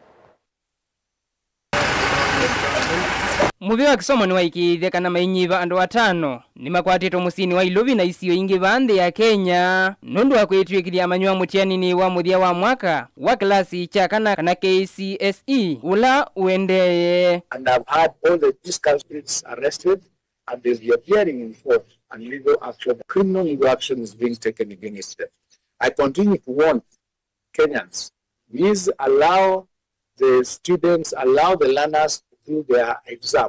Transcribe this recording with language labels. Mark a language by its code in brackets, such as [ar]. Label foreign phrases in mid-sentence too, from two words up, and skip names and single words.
[kam] Muvyo wa Kisumu ni waikithia kana mainyiva andu atano ni makwatito musini wa Ilovi na isio ingi vande ya Kenya nundu wa kwitwikithia manyiwa mutiani ni wa muthia wa mwaka wa klasi cha kana KCSE ula uendeye. [en] And I've had all the these culprits arrested and they'll be appearing in court and legal action, criminal legal action is being taken against them. I continue to warn Kenyans, please allow the students, allow the learners do their exams.